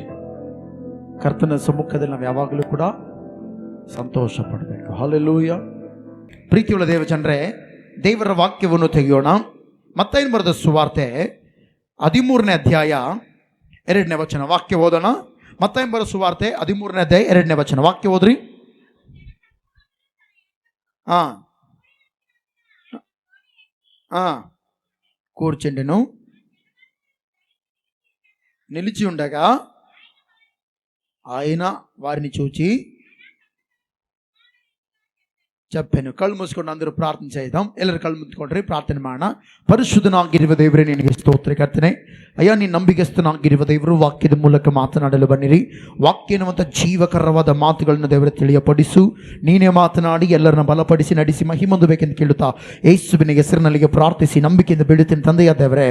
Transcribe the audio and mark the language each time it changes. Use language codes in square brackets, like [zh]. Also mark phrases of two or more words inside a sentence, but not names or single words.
[kn] ಕರ್ತನ ಸಮ್ಮುಖದಲ್ಲಿ ನಾವು ಯಾವಾಗಲೂ ಕೂಡ ಸಂತೋಷ ಪಡಬೇಕು. ಹಲ್ಲೆಲೂಯ. ಪ್ರೀತಿಯುಳ್ಳ ದೇವಜನರೇ, ದೇವರ ವಾಕ್ಯವನ್ನು ತೆಗೆಯೋಣ. ಮತ್ತಾಯನು ಬರೆದ ಸುವಾರ್ತೆ 13ನೇ ಅಧ್ಯಾಯ 2ನೇ ವಚನ ವಾಕ್ಯ ಓದೋಣ. ಮತ್ತಾಯನು ಬರೆದ ಸುವಾರ್ತೆ 13ನೇ ಅಧ್ಯಾಯ 2ನೇ ವಚನ ವಾಕ್ಯ ಓದ್ರಿ. [te] కూర్చుండెను, నిలిచి ఉండగా ఆయన వారిని చూచి చెప్పాను. కళ్ళు మూసుకొని అందరూ ಪ್ರಾರ್ಥನೆ చేద్దాం. [kn] ಎಲ್ಲರೂ ಕళ్ళు ಮುಚ್ಕೊಂಡ್ರಿ, ಪ್ರಾರ್ಥನೆ ಮಾಡೋಣ. ಪರಿಶುದ್ಧನಾಗಿರುವ ದೇವರೇ, ನಿನಗೆ ಸ್ತೋತ್ರಕರ್ತನೆ. ಅಯ್ಯ, ನೀನು ನಂಬಿಗಸ್ತನಾಗಿರುವ ದೇವರು, ವಾಕ್ಯದ ಮೂಲಕ ಮಾತನಾಡಲು ಬನ್ನಿರಿ. ವಾಕ್ಯ ಎನ್ನುವಂಥ ಜೀವಕರವಾದ ಮಾತುಗಳನ್ನು ದೇವರ ತಿಳಿಯಪಡಿಸು. ನೀನೇ ಮಾತನಾಡಿ ಎಲ್ಲರನ್ನ ಬಲಪಡಿಸಿ ನಡೆಸಿ ಮಹಿಮೊಂದಬೇಕೆಂದು ಕೇಳುತ್ತಾ ಯೇಸುವಿನ ಹೆಸರಿನಲ್ಲಿಗೆ ಪ್ರಾರ್ಥಿಸಿ ನಂಬಿಕೆಯಿಂದ ಬಿಡುತ್ತೇನೆ ತಂದೆಯ ದೇವರೇ.